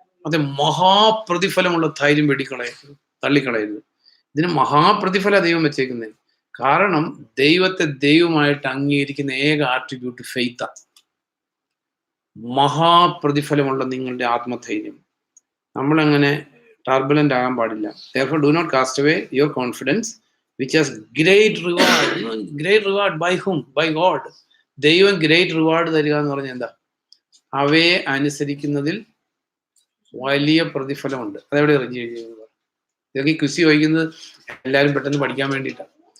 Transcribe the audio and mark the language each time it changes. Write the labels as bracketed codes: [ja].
[ml] അത് മഹാപ്രതിഫലമുള്ള ധൈര്യം വെടിക്കളയരുത്, തള്ളിക്കളയരുത്. ഇതിന് മഹാപ്രതിഫല ദൈവം വെച്ചേക്കുന്നത്. കാരണം ദൈവത്തെ ദൈവമായിട്ട് അംഗീകരിക്കുന്ന ഏക ആട്രിബ്യൂട്ട് ഫെയ്ത്താണ്. മഹാപ്രതിഫലമുള്ള നിങ്ങളുടെ ആത്മധൈര്യം. നമ്മളങ്ങനെ ടർബുലന്റ് ആകാൻ പാടില്ല. [en] Therefore, do not cast away your confidence, which has great reward. Great reward by whom? By God. [ml] ദൈവം ഗ്രേറ്റ് റിവാർഡ് തരിക എന്ന് പറഞ്ഞാൽ എന്താ? അവയെ അനുസരിക്കുന്നതിൽ വലിയ പ്രതിഫലമുണ്ട്. അതെവിടെ ഇതൊക്കെ ക്വിസ് ചോദിക്കുന്നത് എല്ലാവരും പെട്ടെന്ന് പഠിക്കാൻ വേണ്ടിയിട്ടാണ്.